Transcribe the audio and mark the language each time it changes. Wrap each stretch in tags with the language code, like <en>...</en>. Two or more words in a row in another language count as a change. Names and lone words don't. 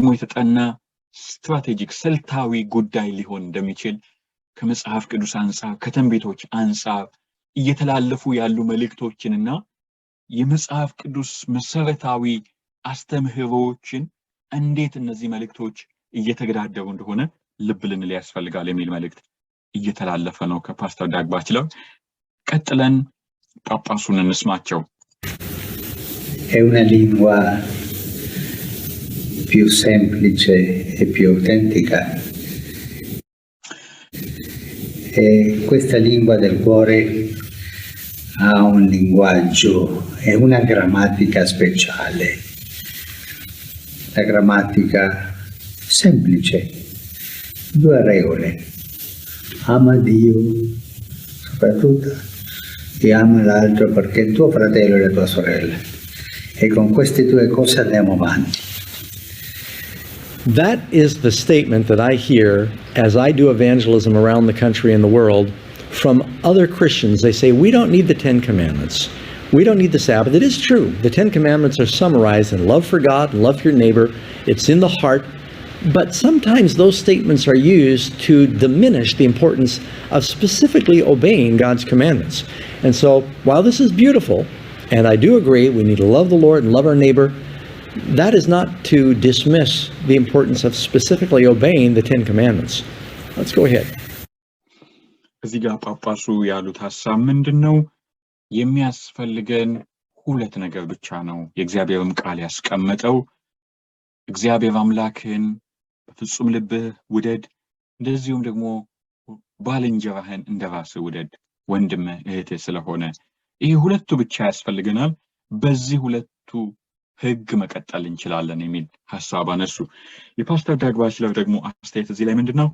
<am>የተጠና ስትራቴጂክ ስልታዊ ጉዳይ ሊሆን እንደሚችል ከመጽሐፍ ቅዱስ አንጻር ከትንቢቶች አንጻር እየተላለፉ ያሉ መልእክቶችንና የመጽሐፍ ቅዱስ መሰረታዊ አስተምህሮዎችን እንዴት እነዚህ መልእክቶች እየተገዳደሩ እንደሆነ ልብ ልንል ያስፈልጋል የሚል መልእክት እየተላለፈ ነው ከፓስተር ዳግ ባችለር። ቀጥለን ጳጳሱን እንስማቸው።</am> <it>È una lingua più semplice e più autentica. E questa lingua del cuore ha un linguaggio e una grammatica speciale. La grammatica semplice, 2 regole: ama Dio soprattutto e ama l'altro perché è tuo fratello e la tua sorella, e con queste 2 cose andiamo avanti.</it> <en>That is the statement that I hear as I do evangelism around the country and the world from other Christians. They say, we don't need the 10 commandments. We don't need the Sabbath. It is true. The 10 commandments are summarized in love for God and love for your neighbor. It's in the heart. But sometimes those statements are used to diminish the importance of specifically obeying God's commandments. And so while this is beautiful, and I do agree we need to love the Lord and love our neighbor, that is not to dismiss the importance of specifically obeying the 10 commandments. Let's go ahead.</en> <am>እዚህ ጋር ጳጳሱ ያሉት ሐሳብ ምንድነው? የሚያስፈልገን ሁለት ነገር ብቻ ነው። የእግዚአብሔርም ቃል ያስቀመጠው እግዚአብሔር አምላክን በፍጹም ልብህ ውደድ፣ እንደዚሁም ደግሞ ባልንጀራህን እንደራስህ ውደድ፣ ወንድምህ እህትህ ስለሆነ ይሄ ሁለቱ ብቻ ያስፈልገናል። በዚህ ሁለቱ ህግ መቀጠል እንችላለን የሚል ሐሳብ አነሱ። የፓስተር ዳግ ባችለር ደግሞ አስተያየት እዚህ ላይ ምንድነው?</am>